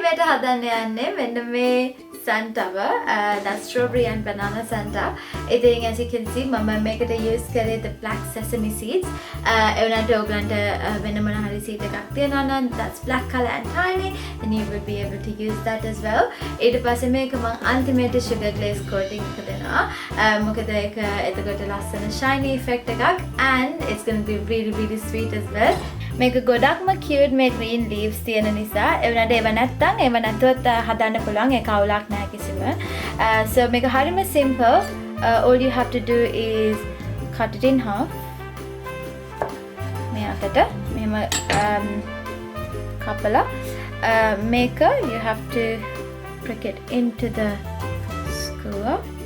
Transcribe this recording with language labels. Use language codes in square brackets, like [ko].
[si] හදන්න යන්නේ මෙන්න මේ [en] Santa, that's strawberry and banana Santa. ඉතින් as you can see මම මේකට use කරේ the black sesame seeds. [si] එවනට ඔයගලන්ට වෙන මොන හරි seed එකක් තියෙනවා නම් [en] that's black color and tiny, then you will be able to use that as well. [si] ඊට පස්සේ මේක මම අන්තිමේට sugar glaze coating එක දෙනවා. මොකද ඒක එතකොට ලස්සන [en] shiny effect එකක් and it's going to be really really sweet as well. [si] මේක ගොඩක්ම cute මේ green leaves තියෙන නිසා එවනට ඒව නැත්තුවත් හදන්න පුළුවන් ඒක අවුලක් නැහැ කිසිම. So මේක හරිම simple. [en] All you have to do is cut it in half. [si] මේ අතට මෙහෙම කපලා මේක [en] you have to prick it into the skewer.